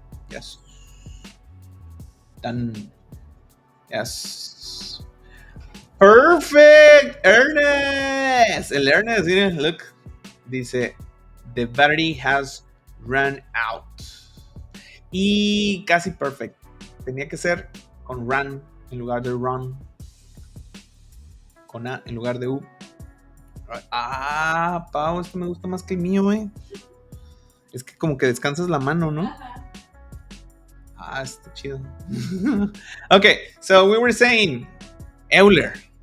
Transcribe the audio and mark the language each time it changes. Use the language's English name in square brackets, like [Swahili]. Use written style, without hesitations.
[English] Yes. Done. Yes. [Spanish] Perfect. Ernest. El Ernest, miren, look. Dice: [English] the battery has run out. [Spanish] Y casi perfect. Tenía que ser con run en lugar de run. Con A en lugar de U. Pau, esto me gusta más que el mío, Es que como que descansas la mano, ¿no? Está chido. [English] Okay, so we were saying Euler.